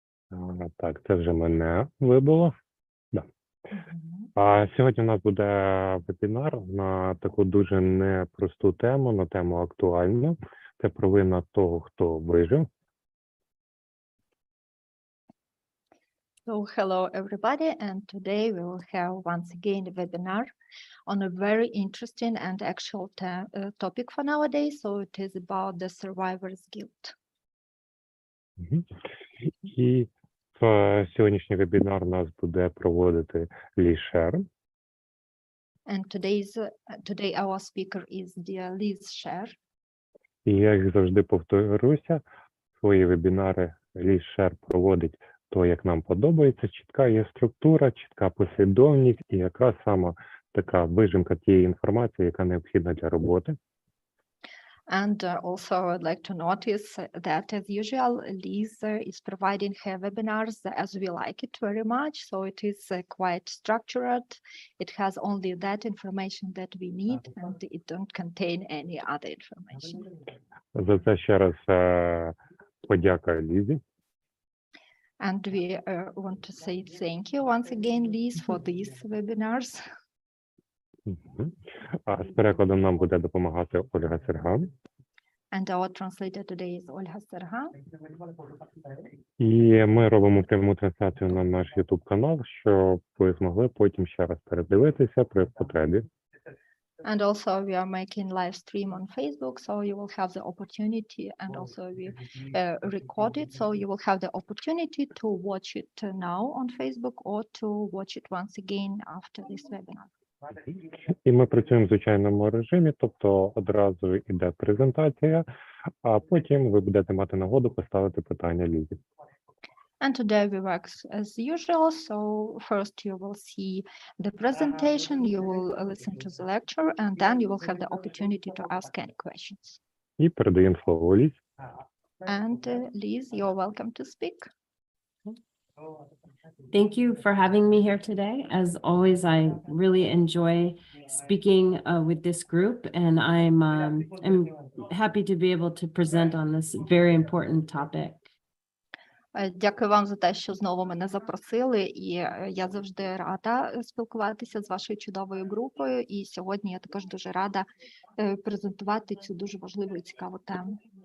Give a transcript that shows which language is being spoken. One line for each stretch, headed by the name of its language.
Ukrainian: Сьогодні так, це вже мене вибило. Да. Сьогодні у нас буде вебінар на таку дуже непросту тему, на тему актуальну. Це провина того, хто вижив.
English: So hello everybody, and today we will have once again a webinar on a very interesting and actual topic for nowadays. So it is about the survivor's guilt.
Ukrainian: І сьогоднішній вебінар нас буде проводити Лішер.
English: And today our speaker is dear Liz Sher.
Ukrainian: І я, як завжди, повторюся, свої вебінари Лішер проводить то, як нам подобається, чітка є структура, чітка послідовність і якраз саме така вижимка тієї інформації, яка необхідна для роботи.
English: And also I would like to notice that as usual, Liz is providing her webinars as we like it very much. So it is quite structured. It has only that information that we need and it don't contain any other information.
Ukrainian: За це ще раз подяка Лізі.
English: And we want to say thank you once again, Liz, for these webinars.
Ukrainian: А з перекладом нам буде допомагати Ольга Серган.
English: And our translator today is Olga Serha.
Ukrainian: І ми робимо пряму трансляцію на наш YouTube канал, щоб ви змогли потім ще раз передивитися при потребі.
English: And also we are making live stream on Facebook, so you will have the opportunity, and also we record it, so you will have the opportunity to watch it now on Facebook or to watch it once again after this webinar.
Ukrainian: І ми працюємо в звичайному режимі, тобто одразу йде презентація, а потім ви будете мати нагоду поставити питання Лізі.
English: And today we work as usual, so first you will see the presentation, you will listen to the lecture, and then you will have the opportunity to ask any questions.
Ukrainian: І передаємо слово Лізі.
English: And Liz, you're welcome to speak. Thank you for having me here today. As always, I really enjoy speaking with this group, and I'm happy to be able to present on this very important topic.
Ukrainian: Дякую вам за те, що знову мене запросили, і я завжди рада спілкуватися з вашою чудовою групою, і сьогодні я також дуже рада презентувати цю дуже важливу і цікаву тему.